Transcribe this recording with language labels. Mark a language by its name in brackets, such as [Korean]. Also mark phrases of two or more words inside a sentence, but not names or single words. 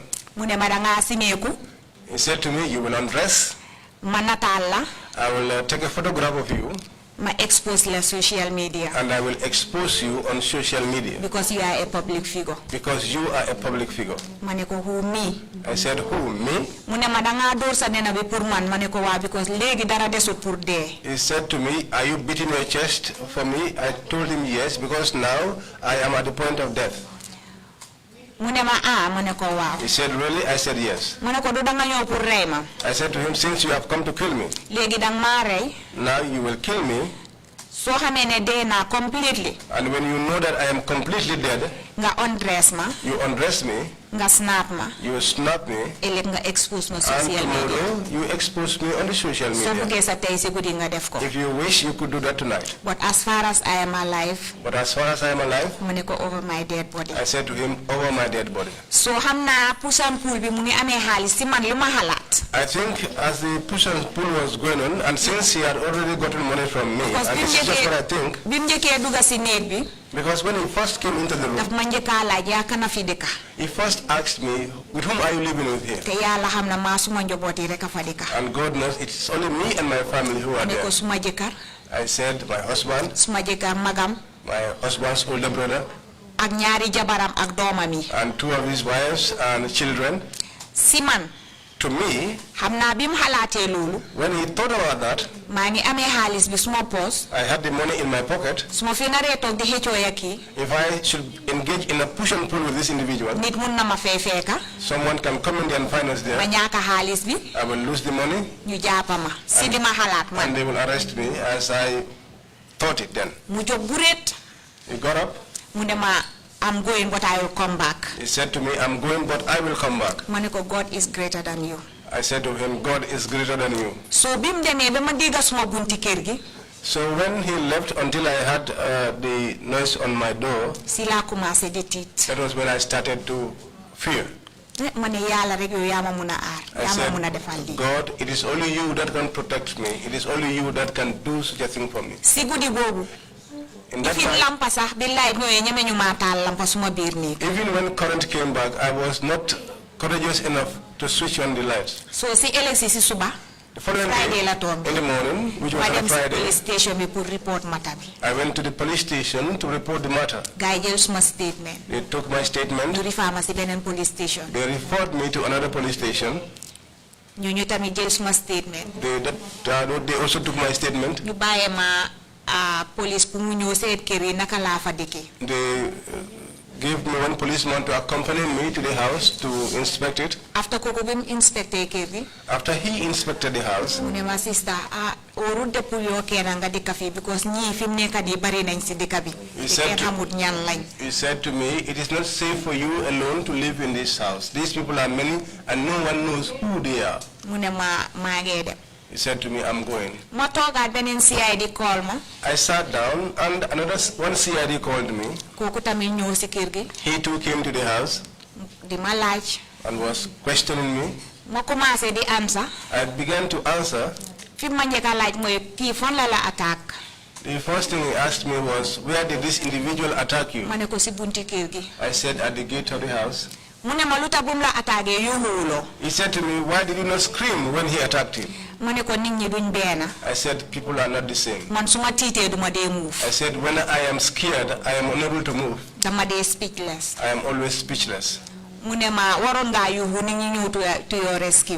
[Wolof] mu ne ma dangaa simeeku. [English] He said to me, you will undress. [Wolof] ma nataal la. [English] I will take a photograph of you. [Wolof] ma expose la [English] social media. And I will expose you on social media. Because you are a public figure. Because you are a public figure. [Wolof] ma ne ko [English] who me. I said, who, me? [Wolof] mu ne ma dangaa door sa nena bi pour man ma ne ko waa because léegi dara desut pour dee. [English] He said to me, are you beating your chest for me? I told him yes, because now I am at the point of death. [Wolof] mu ne ma ma ne ko waaw. [English] He said, really? I said yes. [Wolof] mu ne ko du danga ñëw pour rey ma. [English] I said to him, since you have come to kill me, [Wolof] léegi dang maa rey. [English] now you will kill me. [Wolof] soo xamee ne dee naa completely. [English] And when you know that I am completely dead, [Wolof] nga undress ma. [English] you undress me, [Wolof] nga snap ma. [English] you snap me, [Wolof] ëllëg nga expose ma [English] and social media. tomorrow you expose me on the social [Wolof] soo [English] media. [Wolof] bëggee sa tey si guddi nga def ko. [English] If you wish, you could do that tonight. But as far as I am alive. But as far as I am alive, [Wolof] mu ne ko [English] over my dead body. I said to him, over my dead body. [Wolof] so xam naa [English] push and pull [Wolof] bi mu ngi amee xaalis si man li ma xalaat. [English] I think as the push and pull was going on, and since he had already gotten money from me, Because and this is just what I think, [Wolof] bi mu njëkkee dugga si néeg bi. [English] because when he first came into the [Wolof] daf [English] room, [Wolof] ma njëkkaa laaj yaa kana fi dëkka. [English] he first asked me, with whom are you living with here? [Wolof] te yàlla xam na maa suma njaboot yi rek a fa dëkka. [English] And God knows it's only me and my family who are [Wolof] ne ko [English] there. [Wolof] suma jëkkër. [English] I said, my husband, [Wolof] suma jëkkër magam. [English] my husband's older brother, [Wolof] ak ñaari jabaram ak doomam yi. [English] and two of his wives and children. [Wolof] si man. [English] To me, [Wolof] xam naa bi mu xalaatee loolu. [English] when he thought about that, [Wolof] maa ngi amee xaalis bi suma poos. [English] I had the money in my pocket. [Wolof] su ma fi naree toog di xëccoo ya kii. [English] If I should engage in a push and pull with this individual, [Wolof] nit mun na ma fee fekka. [English] someone can come in there and find us [Wolof] ma [English] there. [Wolof] ñaaka xaalis bi. [English] I will lose the money, [Wolof] ñu jàppa ma. si li ma xalaat man. [English] and they will arrest me as I thought it then. [Wolof] mu jóg bureet. [English] He got up. [Wolof] mu ne ma [English] I'm going but I will come back. He said to me, I'm going, but I will come back. [Wolof] ma ne ko [English] God is greater than you. I said to him, God is greater than you. [Wolof] so bi mu demee ba ma dégga suma bunti kër gi. [English] So when he left, until I had the noise on my door, [Wolof] si laa commencé di tiit. [English] that was when I started to fear. [Wolof] ma ne yàlla rek yow yaa ma mun a aar. [English] I [Wolof] yaa ma [English] said, [Wolof] mun a defal lii. [English] God, it is only you that can protect me. It is only you that can do such a thing for me. [Wolof] si guddi boobu. [English] In that [Wolof] fi [English] time, [Wolof] lampa sax bi light ñëwee ñeme ñu maa taal lampa suma biir néeg. [English] even when current came back, I was not courageous enough to switch on the lights. [Wolof] so si éleksi si suba. [English] The following Friday day, [Wolof] la toog. [English] in the morning, which was [Wolof] ma [English] on [Wolof] dem si [English] Friday, police station [Wolof] bi pour report mata bi. [English] I went to the police station to report the matter. [Wolof] gars yi jël suma statement. [English] They took my statement. [Wolof] ñu rifaa ma si beneen [English] police station. They referred me to another police station. [Wolof] ñu tamit jël suma statement. [English] They also took my statement. [Wolof] ñu bàyyee ma police pour mu ñëw seet kër yi naka laa fa dëkkee. [English] They gave me one policeman to accompany me to the house to inspect it. [Wolof] after kooku bi mu inspecté kër gi. [English] After he inspected the house, [Wolof] mu ne ma sista warul de pour yoo kenn nga dëkka fii because ñii fi mu nekk nii bari nañ si dëkk bi. te kenn xamut ñan lañ. [English] he said to me, it is not safe for you alone to live in this house. These people are many and no one knows who they are. [Wolof] mu ne maa ngee dem. [English] He said to me, I'm going. [Wolof] ma toogaat beneen CID call ma. [English] I sat down and one CID called me. [Wolof] kooku tamit ñëw si kër gi. [English] He too came to the house [Wolof] di ma laaj. [English] and was questioning me. [Wolof] ma commencé di answer. [English] I began to answer. [Wolof] fi ma njëkk a laaj mooy kii fan la attaque. [English] The first thing he asked me was, where did this individual attack you? [Wolof] Ma ne ko si bunti kër gi. [English] I said, at the gate of the house. [Wolof] Mu ne ma luta bum la attaqué yuuxuwuloo. [English] He said to me, why did you not scream when he attacked you? [Wolof] Ma ne ko nit ñi duñ benn. [English] I said, people are not the same. [Wolof] Man suma tiitee duma dee move. [English] I said, when I am scared, I am unable to move. [Wolof] Dama dee speechless. [English] I am always speechless. [Wolof] Mu ne ma waroon ngaa yuuxu nit ñi ñëw [English] to your rescue.